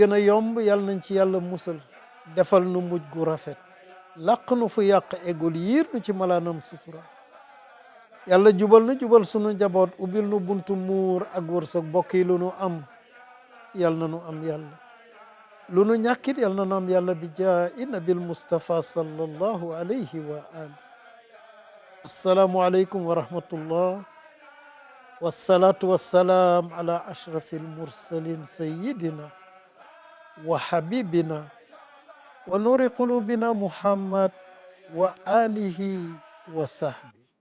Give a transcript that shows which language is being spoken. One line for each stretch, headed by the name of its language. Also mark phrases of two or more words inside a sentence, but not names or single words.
Wolof: gën a yomb yal nañ ci yàlla musal defal nu mujj gu rafet làq nu fu yàq eggul yiir nu ci malaanam sutura yàlla jubal nu jubal sunu njaboot ubbil nu buntu muur ak wërsëg mbokk yi lu nu am yal na nu am yàlla lu nu ñàkkit yal na nu am yàlla bi
Arabic: جاه النبي المصطفى صلى الله عليه وآل. السلام عليكم ورحمة الله والصلاة والسلام على أشرف المرسلين سيدنا وحبيبنا ونور قلوبنا محمد وآله وصحبه.